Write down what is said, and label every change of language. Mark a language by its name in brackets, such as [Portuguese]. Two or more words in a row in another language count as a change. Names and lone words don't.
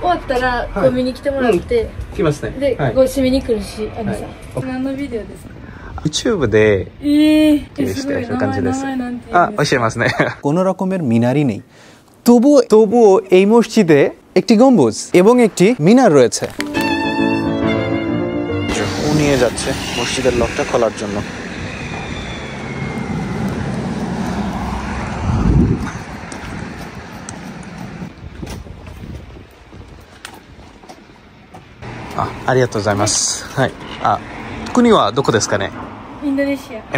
[Japanese] わったらこう見に来てもらって、来ますね。で、こう締めに来るし、さ、何のビデオですか？YouTube ですごい名前なんて言うんですか？教えますね。 [Bangla] কোনো রকমের মিনারই নেই, তবুও এই মসজিদে একটি গম্বুজ এবং একটি মিনার রয়েছে। ও নিয়ে যাচ্ছে মসজিদের লকটা খোলার জন্য। [Japanese] ありがとうございます。はい。国はどこですかね？インドネシア。